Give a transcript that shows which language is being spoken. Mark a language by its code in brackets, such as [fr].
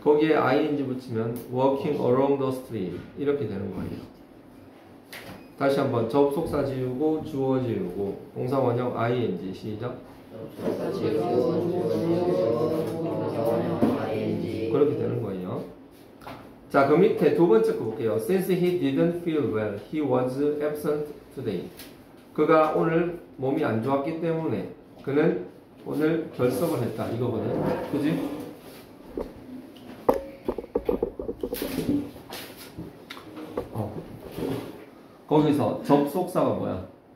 [ko] 거기에 ing 붙이면 [en] walking along the street [ko] 이렇게 되는 거예요. 다시 한번 접속사 지우고 주어 지우고 동사 원형 ing. 시작. 접속사 지우고 주어 지우고 동사 원형 ing. 그렇게 되는 거예요. 자, 그 밑에 두 번째 거 볼게요. [en] Since he didn't feel well, he was absent today. [ko] 그가 오늘 몸이 안 좋았기 때문에 그는 오늘 결석을 했다. 이거거든. 그지? 거기서 접속사가 뭐야?